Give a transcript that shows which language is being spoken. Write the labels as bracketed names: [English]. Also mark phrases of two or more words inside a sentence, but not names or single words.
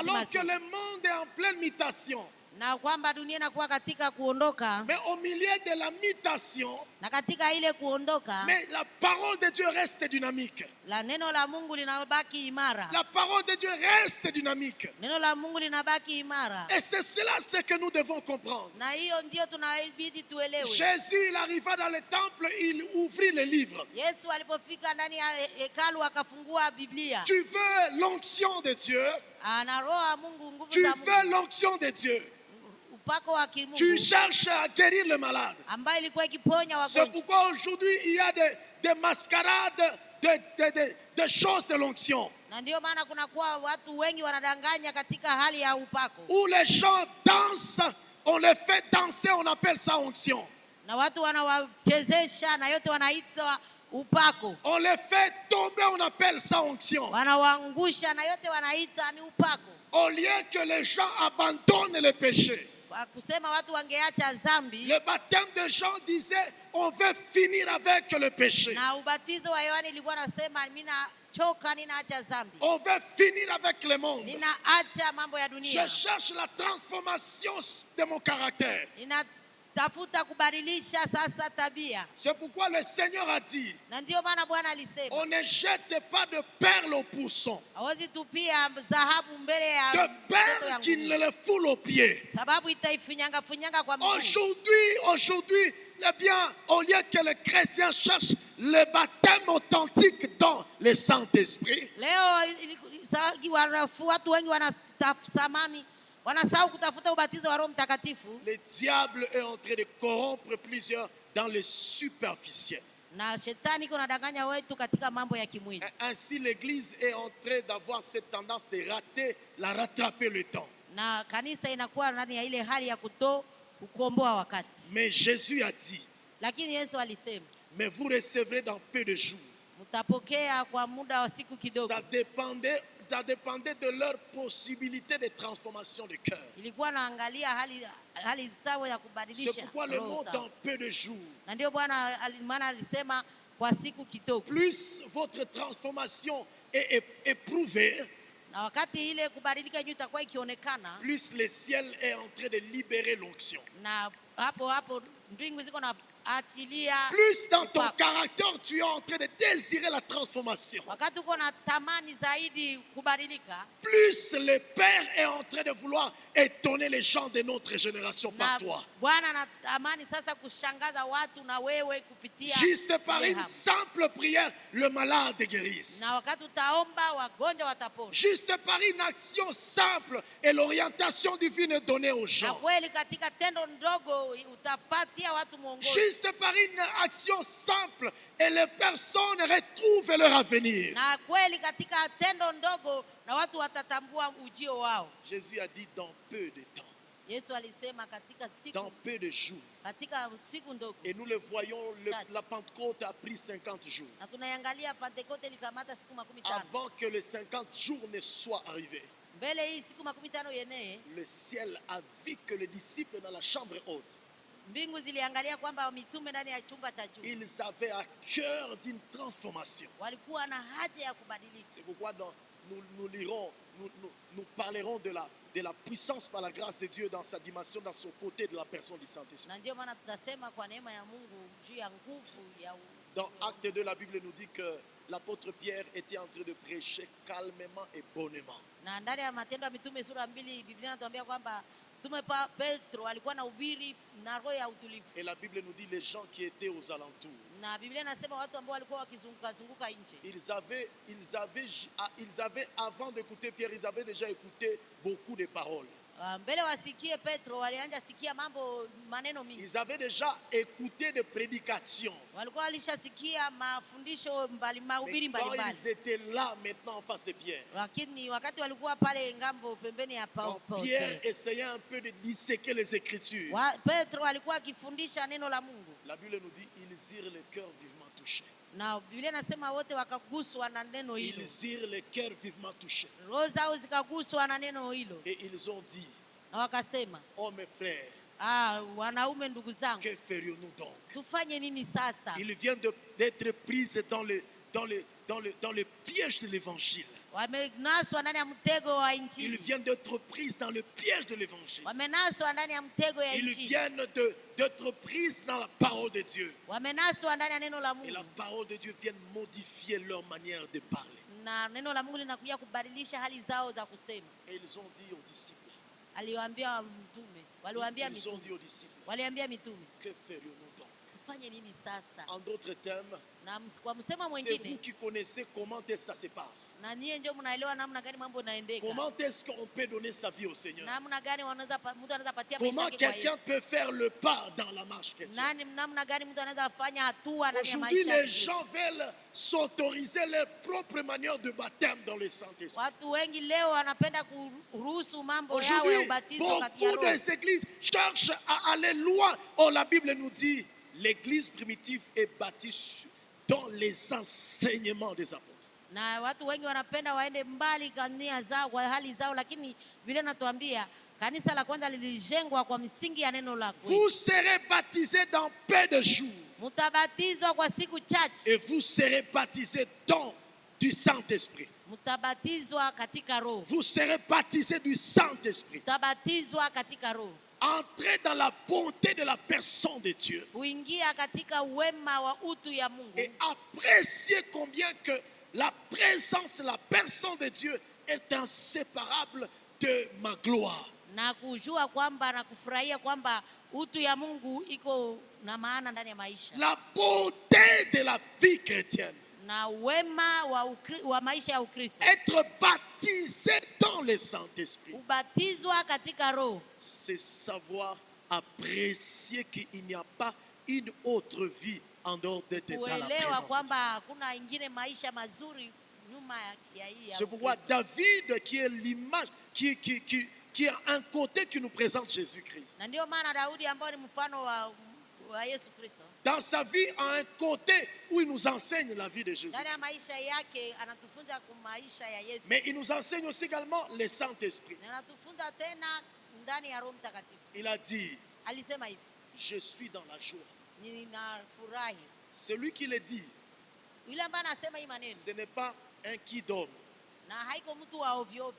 [French] Alors que [Swahili] mazuri, [French] le monde est en pleine mutation. [Swahili] na kwamba dunia inakuwa katika kuondoka, [French] Mais au milieu de la mutation, [Swahili] na katika ile kuondoka [French] mais la parole de Dieu reste dynamique. [Swahili] la neno la Mungu linabaki imara. [French] La parole de Dieu reste dynamique. [Swahili] Neno la Mungu linabaki imara, [French] Et c'est cela ce que nous devons comprendre. [Swahili] na hiyo ndio tunabidi tuelewe. [French] Jésus, il arriva dans le temple, il ouvrit le livre. [Swahili] Yesu alipofika ndani ya hekalu akafungua Biblia. [French] Tu veux l'onction de Dieu? [Swahili] Ana roho ya Mungu, nguvu [French] Tu [Swahili] za [French] veux [Swahili] Mungu, [French] l'onction de Dieu? [Swahili] upako wa [French] Tu [Swahili] kimungu [French] cherches à guérir le malade. [Swahili] ambayo ilikuwa ikiponya [French] C'est [Swahili] wagonjwa. [French] pourquoi aujourd'hui il y a des mascarades de choses de l'onction. [Swahili] Na ndio maana kunakuwa watu wengi wanadanganya katika hali ya upako, [French] Où les gens dansent, on les fait danser, on appelle ça onction. [Swahili] na watu wanawachezesha na yote wanaitwa upako, [French] On les fait tomber, on appelle ça onction. [Swahili] wanawaangusha na yote wanaita ni upako. [French] Au lieu que les gens abandonnent le péché. [Swahili] Kwa kusema watu wangeacha dhambi, [French] Le baptême de Jean disait, on veut finir avec le péché. [Swahili] na ubatizo wa Yohana ilikuwa nasema mimi nachoka, ninaacha dhambi, [French] On veut finir avec le monde. [Swahili] ninaacha mambo ya [French] Je [Swahili] dunia, [French] cherche la transformation de mon caractère. [Swahili] ninatafuta kubadilisha sasa tabia. [French] C'est pourquoi le Seigneur a dit, [Swahili] Na ndio maana Bwana alisema [French] on ne jette pas de perles au pousson, [Swahili] hawezi tupia dhahabu mbele ya [French] de [Swahili] mtoto [French] perles [Swahili] ya [French] qui [Swahili] nguruwe, [French] ne le foulent aux pieds. [Swahili] sababu itaifinyanga finyanga kwa mguu. [French] Aujourd'hui, eh bien, au lieu que le chrétien cherche le baptême authentique dans le Saint-Esprit, [Swahili] Leo watu wengi wanasahau kutafuta ubatizo wa Roho Mtakatifu, [French] le diable est en train de corrompre plusieurs dans le superficiel. [Swahili] na shetani iko nadanganya wetu katika mambo ya kimwili. [French] Ainsi, l'Église est en train d'avoir cette tendance de rattraper le temps. [Swahili] Na kanisa inakuwa ndani ya ile hali ya kukomboa wakati. [French] Mais Jésus a dit, [Swahili] Lakini Yesu alisema, [French] mais vous recevrez dans peu de jours. [Swahili] mtapokea kwa muda wa siku kidogo. [French] Ça dépendait de leur possibilité de transformation de cœur. [Swahili] Ilikuwa naangalia hali sawa ya [French] C'est [Swahili] kubadilisha [French] pourquoi le [Swahili] roho [French] mot [Swahili] sawa. [French] dans peu de jours. [Swahili] Na ndio Bwana maana alisema kwa siku kidogo. [French] Plus votre transformation est éprouvée, [Swahili] Na wakati ile kubadilika juu itakuwa ikionekana, [French] plus le ciel est en train de libérer l'onction. [Swahili] na hapo mbingu ziko na achilia. [French] Plus dans ton [Swahili] upako. [French] caractère, tu es en train de désirer la transformation. [Swahili] Wakati uko na tamani zaidi kubadilika, [French] Plus le Père est en train de vouloir étonner les gens de notre génération [Swahili] na [French] par toi. [Swahili] Bwana anatamani sasa kushangaza watu na wewe kupitia [French] Juste par [Swahili] ile [French] une [Swahili] hapo. [French] simple prière, le malade guérisse. [Swahili] Na wakati utaomba wagonjwa watapona. [French] Juste par une action simple et l'orientation divine donnée aux [Swahili] Na [French] gens. [Swahili] kweli katika tendo ndogo utapatia watu mwongozo. [French] Juste par une action simple et les personnes retrouvent leur avenir. [Swahili] Na kweli katika tendo ndogo na watu watatambua ujio wao. [French] Jésus a dit dans peu de temps, [Swahili] Yesu alisema katika [French] dans peu de jours. [Swahili] katika siku ndogo. [French] Et nous le voyons, la Pentecôte a pris 50 jours. [Swahili] Na tunaiangalia Pentekoste likamata siku 15. [French] Avant que les 50 jours ne soient arrivés, [Swahili] Mbele hii siku 15 yenyewe, [French] le ciel a vu que les disciples dans la chambre haute, [Swahili] mbingu ziliangalia kwamba mitume ndani ya chumba cha juu [French] ils avaient à cœur d'une transformation. [Swahili] walikuwa na haja ya kubadilika. [French] C'est pourquoi nous lirons, nous parlerons de la puissance par la grâce de Dieu dans sa dimension, dans son côté de la personne du Saint-Esprit. [Swahili] Na ndio maana tutasema kwa neema ya Mungu juu ya nguvu ya [French] Dans Acte 2, la Bible nous dit que l'apôtre Pierre était en train de prêcher calmement et bonnement. [Swahili] Na ndani ya Matendo ya Mitume sura 2 Biblia inatuambia kwamba Mtume Petro alikuwa anahubiri na roho ya utulivu. [French] Et la Bible nous dit les gens qui étaient aux alentours. [Swahili] Na Biblia inasema watu ambao walikuwa wakizunguka nje. [French] Ils avaient avant d'écouter Pierre, ils avaient déjà écouté beaucoup de paroles. [Swahili] Mbele wasikie Petro walianza sikia maneno mingi. [French] Ils avaient déjà écouté des prédications. [Swahili] Walikuwa walishasikia mafundisho mahubiri [French] Quand [Swahili] mbalimbali. [French] ils étaient là maintenant en face de Pierre, [Swahili] Lakini wakati walikuwa pale ngambo pembeni ya Paulo, [French] Pierre essayait un peu de disséquer les Écritures. [Swahili] Petro alikuwa akifundisha neno la Mungu. [French] La Bible nous dit ils eurent le cœur vivement touché. [Swahili] Na Biblia inasema wote wakaguswa na neno hilo. [French] Ils eurent le cœur vivement touché. [Swahili] Roho zao zikaguswa na neno hilo. [French] Et ils ont dit, [Swahili] Na wakasema, [French] oh mes frères, [Swahili] wanaume ndugu zangu, [French] que ferions-nous donc? [Swahili] tufanye nini sasa? [French] Ils viennent d'être prises dans le piège de l'évangile. [Swahili] Wamenaswa ndani ya mtego wa injili. [French] Ils viennent d'être prises dans le piège de l'évangile. [Swahili] Wamenaswa ndani ya mtego ya [French] Ils [Swahili] injili. [French] viennent d'être prises dans la parole de Dieu. [Swahili] Wamenaswa ndani ya neno la [French] Et [Swahili] Mungu. [French] la parole de Dieu vient modifier leur manière de parler. [Swahili] Na neno la Mungu linakuja kubadilisha hali zao za kusema. [French] Et ils ont dit aux disciples. [Swahili] Aliwaambia mtume, waliwaambia [French] Ils ont [Swahili] mitume. [French] dit aux disciples, [Swahili] Waliambia mitume, [French] que ferions-nous donc? [Swahili] tufanye nini sasa? [French] En d'autres termes, [Swahili] Na kwa msema [French] c'est vous [Swahili] mwingine, [French] qui connaissez comment est-ce que ça se passe. [Swahili] na nyie ndio mnaelewa namna gani mambo yanaendeka. [French] Comment est-ce qu'on peut donner sa vie au Seigneur? [Swahili] Namna gani mtu anaweza patia maisha [French] Comment [Swahili] yake kwa [French] quelqu'un [Swahili] Yesu? [French] peut faire le pas dans la marche chrétienne? [Swahili] Namna gani mtu anaweza fanya hatua ndani ya [French] Aujourd'hui, [Swahili] maisha [French] les [Swahili] yake? [French] gens veulent s'autoriser leur propre manière de baptême dans le Saint-Esprit. [Swahili] Watu wengi leo wanapenda kuruhusu mambo yao ya [French] Aujourd'hui, [Swahili] ubatizo kati ya [French] beaucoup [Swahili] roho. [French] des églises cherchent à aller loin. Oh, la Bible nous dit, l'église primitive est bâtie dans les enseignements des apôtres. [Swahili] Na watu wengi wanapenda waende mbali kania zao kwa hali zao, lakini vile natuambia kanisa la kwanza lilijengwa kwa misingi ya neno la kweli. [French] Vous serez baptisés dans peu de jours. [Swahili] Mtabatizwa kwa siku chache. [French] Et vous serez baptisés dans du Saint-Esprit. [Swahili] Mtabatizwa katika roho. [French] Vous serez baptisés du Saint-Esprit. [Swahili] Mtabatizwa katika roho. [French] Entrez dans la bonté de la personne de Dieu. [Swahili] Kuingia katika wema wa utu ya Mungu. [French] Et appréciez combien que la présence, la personne de Dieu est inséparable de ma gloire. [Swahili] Na kujua kwamba na kufurahia kwamba utu ya Mungu iko na maana ndani ya maisha. [French] La beauté de la vie chrétienne. [Swahili] Na wema wa maisha ya Ukristo. [French] Être baptisé dans le Saint-Esprit. [Swahili] Ubatizwa katika roho. [French] C'est savoir apprécier qu'il n'y a pas une autre vie en dehors d'être dans la [Swahili] Kuelewa [French] présence de [Swahili] kwamba hakuna ingine maisha mazuri nyuma ya hii. [French] C'est pourquoi David, qui est l'image, qui a un côté qui nous présente Jésus-Christ. [Swahili] Na ndio maana Daudi ambaye ni mfano wa Yesu Kristo. [French] Dans sa vie, a un côté où il nous enseigne la vie de Jésus. [Swahili] Ndani ya maisha yake anatufunza kwa maisha ya Yesu. [French] Mais il nous enseigne aussi également le Saint-Esprit. [Swahili] Na anatufunza tena ndani ya Roho Mtakatifu. [French] Il a dit, [Swahili] Alisema hivi, [French] je suis dans la joie. [Swahili] ninafurahi. [French] Celui qui le dit, [Swahili] Yule ambaye anasema hii maneno, [French] ce n'est pas un kidom. [Swahili] na haiko mtu wa ovyo ovyo.